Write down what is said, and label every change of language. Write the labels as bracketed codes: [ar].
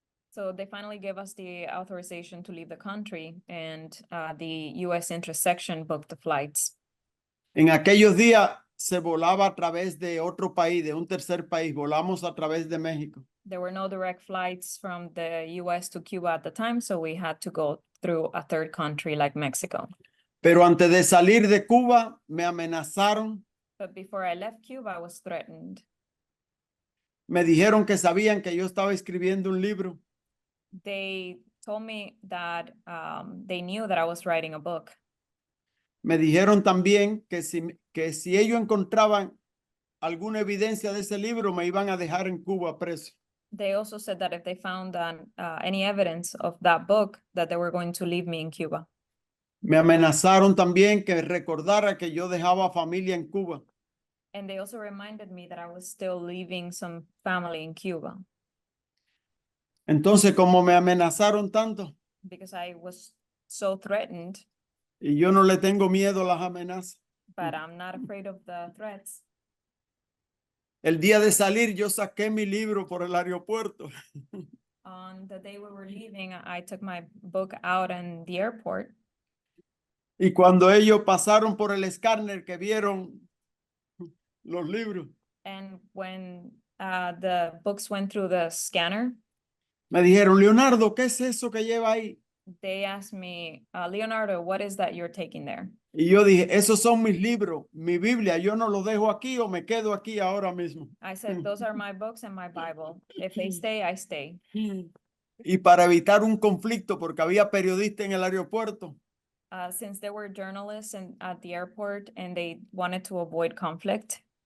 [en] So they finally gave us the authorization to leave the country, and the U.S. interest section booked the flights. [es] En aquellos días se volaba a través de otro país, de un tercer país, volamos a través de México. [en] There were no direct flights from the U.S. to Cuba at the time, so we had to go through a third country like Mexico. [es] Pero antes de salir de Cuba, me amenazaron, [en] But before I left Cuba, I was threatened. [es] me dijeron que sabían que yo estaba escribiendo un libro. [en] They told me that they knew that I was writing a book. [es] Me dijeron también que si ellos encontraban alguna evidencia de ese libro, me iban a dejar en Cuba preso. [en] They also said that if they found any evidence of that book, that they were going to leave me in Cuba. [es] Me amenazaron también que recordara que yo dejaba familia en Cuba. [en] And they also reminded me that I was still leaving some family in Cuba. [es] Entonces, como me amenazaron tanto, [en] Because I was so threatened, [es] y yo no le tengo miedo a las amenazas, [en] but I'm not afraid of the threats. [es] El día de salir, yo saqué mi libro por el aeropuerto. [en] On the day we were leaving, I took my book out in the airport. [es] Y cuando ellos pasaron por el escáner que vieron los libros, [en] And when the books went through the scanner, [es] me dijeron, Leonardo, ¿qué es eso que lleva ahí? [en] they asked me, Leonardo, what is that you're taking there? [es] Y yo dije, esos son mis libros, mi Biblia, yo no los dejo aquí o me quedo aquí ahora mismo. [en] I said, those are my books and my Bible. If they stay, I stay. [es] Y para evitar un conflicto, porque había periodistas en el aeropuerto, [en] Since there were journalists at the airport and they wanted to avoid conflict,